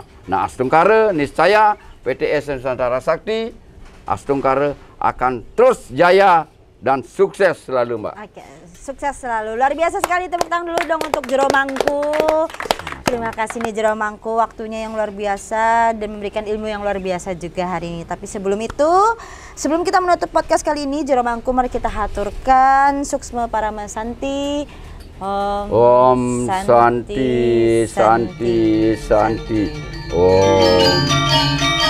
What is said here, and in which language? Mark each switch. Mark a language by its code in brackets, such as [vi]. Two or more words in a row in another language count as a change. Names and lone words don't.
[id] Nah, Astungkara niscaya PTS Nusantara Sakti, Astungkara akan terus jaya dan sukses selalu, Mbak. Oke, sukses selalu. Luar biasa sekali, tepuk tangan dulu dong untuk Jero Mangku. Terima kasih nih Jero Mangku, waktunya yang luar biasa dan memberikan ilmu yang luar biasa juga hari ini. Tapi sebelum itu, sebelum kita menutup podcast kali ini, Jero Mangku, mari kita haturkan suksma [sa] parama santi. Om Santi, Santi, Santi. Om.